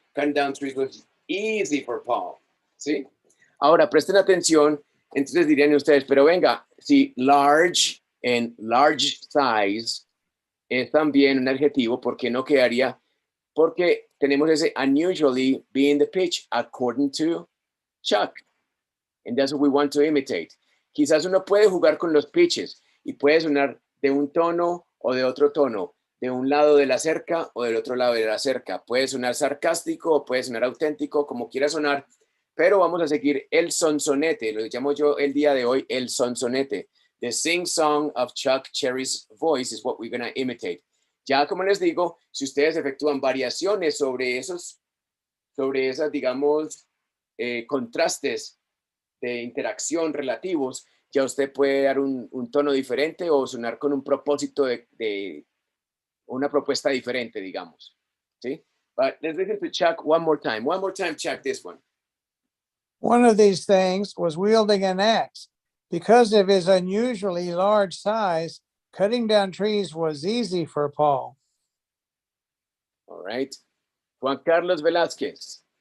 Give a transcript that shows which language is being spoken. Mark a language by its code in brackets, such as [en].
[en] Cutting down trees was easy for Paul. [es] ¿Sí? Ahora, presten atención. Entonces dirían ustedes, pero venga, si large en large size es también un adjetivo, ¿por qué no quedaría? Porque tenemos ese [en] unusually being the pitch according to Chuck. And that's what we want to imitate. [es] Quizás uno puede jugar con los pitches y puede sonar de un tono o de otro tono, de un lado de la cerca o del otro lado de la cerca. Puede sonar sarcástico o puede sonar auténtico, como quiera sonar, pero vamos a seguir el sonsonete, lo llamo yo el día de hoy el sonsonete. [en] The sing-song of Chuck Cherry's voice is what we're going to imitate. [es] Ya como les digo, si ustedes efectúan variaciones sobre esas, digamos, contrastes de interacción relativos, ya usted puede dar un tono diferente o sonar con un propósito de una propuesta diferente, digamos. ¿Sí? [en] But let's listen to Chuck one more time. One more time, Chuck, this one. One of these things was wielding an axe. Because of his unusually large size, cutting down trees was easy for Paul. All right. Juan Carlos Velázquez.